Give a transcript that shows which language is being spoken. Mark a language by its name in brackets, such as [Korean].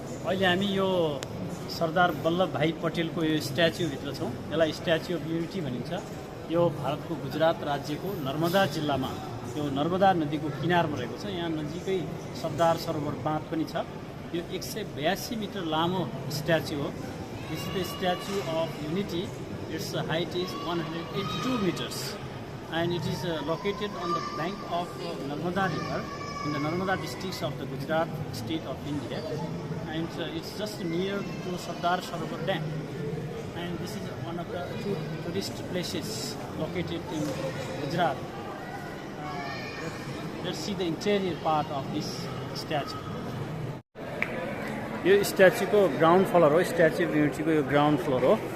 [Nepali] अहिले हामी यो सरदार वल्लभ भाई पटेलको यो स्ट्याच्युभित्र छौँ। यसलाई स्ट्याच्यु अफ युनिटी भनिन्छ। यो भारतको गुजरात राज्यको नर्मदा जिल्लामा यो नर्मदा नदीको किनारमा रहेको छ। यहाँ नजिकै सरदार सरोवर बाँध पनि छ। यो 182 मिटर लामो स्ट्याच्यु हो। [English] This is the statue of unity. Its height is 182 meters and it is located on the bank of Narmada river in the Narmada districts of the Gujarat state of India, and it's just near to Sardar Sarovar Dam, and this is one of the two tourist places located in Gujarat. Let's see the interior part of this statue. [Nepali] यो स्ट्याच्युको ground floor हो। Statute of युनिटीको यो ground floor हो।